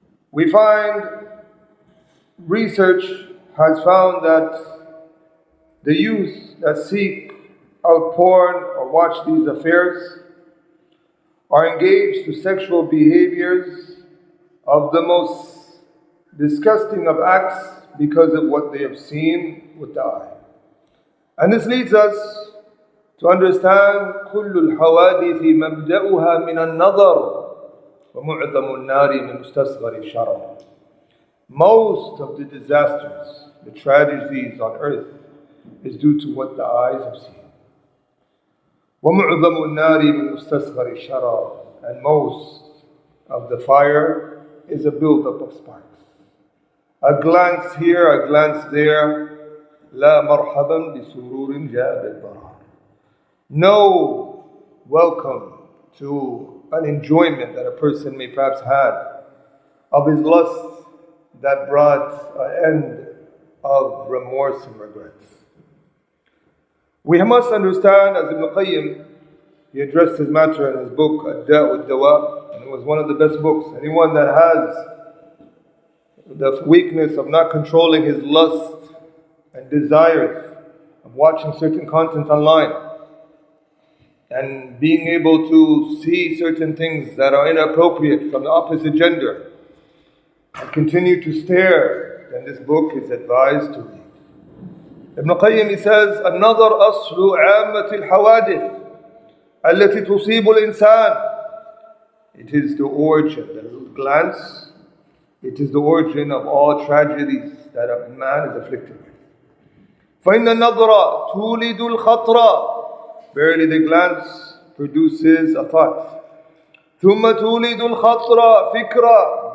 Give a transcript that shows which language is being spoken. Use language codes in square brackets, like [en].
[en] We find research has found that the youth that seek out porn or watch these affairs are engaged to sexual behaviors of the most disgusting of acts because of what they have seen with the eye. And this leads us to understand [ar] كل الحوادث مبدأها من النظر ومعظم النار من مستصغر الشرر. [en] Most of the disasters, the tragedies on earth, is due to what the eyes have seen. [ar] ومعظم النار من مستصغر الشرر. [en] And most of the fire is a buildup of sparks. A glance here, a glance there. [ar] لا مرحبا بسرور جاء بالضرر. [en] No welcome to an enjoyment that a person may perhaps had of his lust that brought an end of remorse and regrets. We must understand, as Ibn Qayyim, he addressed his matter in his book, Ad-Da' wad-Dawa, and it was one of the best books. Anyone that has the weakness of not controlling his lust and desires of watching certain content online, and being able to see certain things that are inappropriate from the opposite gender, and continue to stare, then this book is advised to read. [ar] Ibn Qayyim, [en] he says, [ar] النظر أصل عامة الحوادث التي تصيب الإنسان. [en] It is the origin, the glance, it is the origin of all tragedies that a man is afflicted with. [ar] فإن النظرة تولد الخطرة. [en] Verily the glance produces a thought. [ar] ثم تولد الخطرة فكرة.